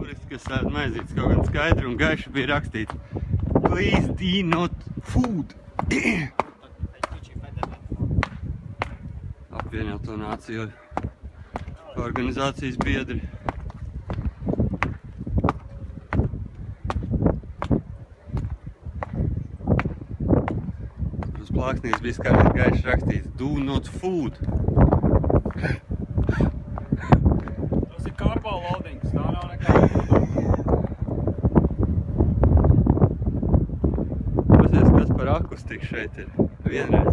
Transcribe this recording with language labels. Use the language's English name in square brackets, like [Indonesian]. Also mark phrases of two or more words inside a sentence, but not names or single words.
[Latvian] kas ēd maizītes, kaut gan skaidri un gaiši bija rakstīts [English] Please do not food. [Latvian] Apvienoto Nāciju organizācijas biedri. Uz plāksnīs bija skaidri gaiši rakstīts [English] Do not food. [Latvian] Tas ir [English] karbo loadings, [Latvian] tā nav nekā. Pasies, kas par akustiku šeit ir vienreiz.